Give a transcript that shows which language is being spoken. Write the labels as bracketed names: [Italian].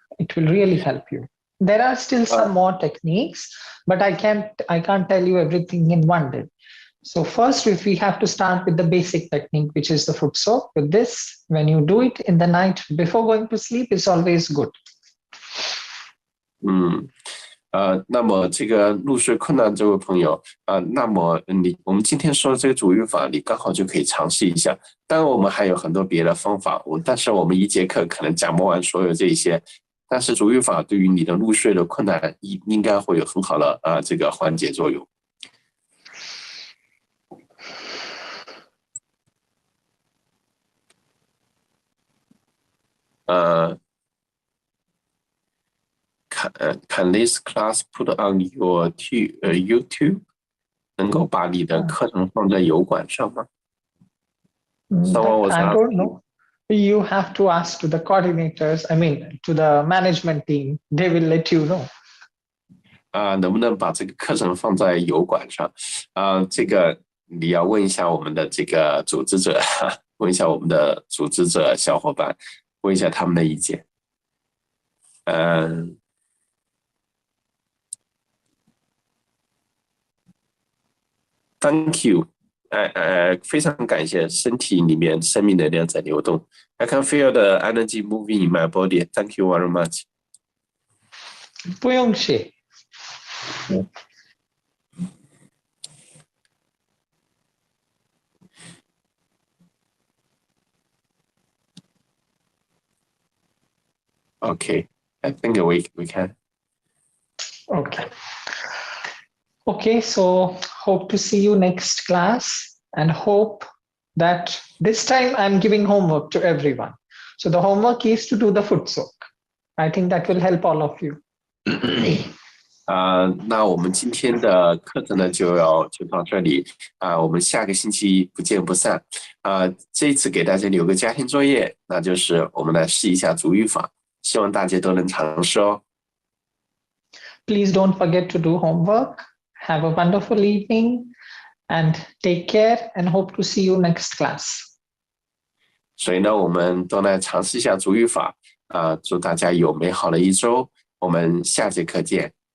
[English] It will really help you. There are still some more techniques, but I can't tell you everything in one day. So first, if we have to start with the basic technique, which is the foot soak. With this, when you do it in the night before going to sleep, it's always good. [Chinese] 那么这个入睡困难这位朋友那么我们今天说的这个主语法，你刚好就可以尝试一下。当然，我们还有很多别的方法，但是我们一节课可能讲不完所有这些。但是主语法对于你的入睡的困难应该会有很好的这个缓解作用。 [English] Can this class put on your YouTube？ [Chinese] 能够把你的课程放在油管上吗？ [English] I don't know. You have to ask to the coordinators. I mean, to the management team. They will let you know. [Chinese] 能不能把这个课程放在油管上？这个你要问一下我们的这个组织者，问一下我们的组织者小伙伴，问一下他们的意见。 [English] Thank you， [Chinese] 非常感谢，身体里面生命能量在流动。 [English] I can feel the energy moving in my body. Thank you very much. [Chinese] 不用谢。 [English] Okay, I think we can. Okay, so hope to see you next class and hope that this time I'm giving homework to everyone. So the homework is to do the foot soak. I think that will help all of you. [Chinese] 那我们今天的课程呢就到这里我们下个星期不见不散这一次给大家留个家庭作业，那就是我们来试一下主语法，希望大家都能尝试哦。 [English] Please don't forget to do homework. Have a wonderful evening and take care and hope to see you next class. [Chinese] 所以呢，我们都来尝试一下主语法祝大家有美好的一周，我们下节课见。